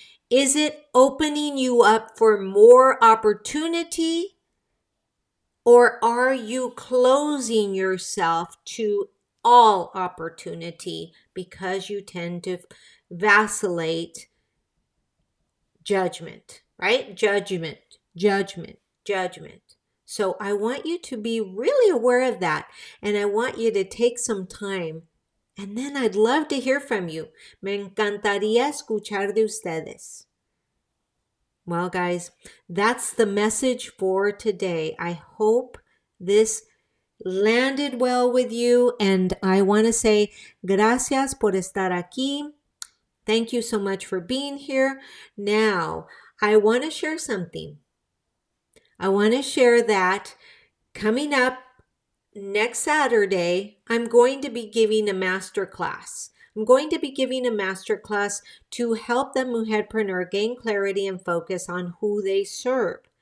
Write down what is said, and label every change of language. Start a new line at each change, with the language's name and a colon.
English: Is it opening you up for more opportunity, or are you closing yourself to all opportunity because you tend to vacillate judgment, right? Judgment, judgment, judgment. So I want you to be really aware of that. And I want you to take some time. And then I'd love to hear from you.
Spanish: Me encantaría escuchar de ustedes.
English: Well, guys, that's the message for today. I hope this landed well with you. And I want to say
Spanish: gracias por estar aquí.
English: Thank you so much for being here. Now, I want to share something. I want to share that coming up next Saturday, I'm going to be giving a master class. I'm going to be giving a master class to help the mujerpreneur gain clarity and focus on who they serve.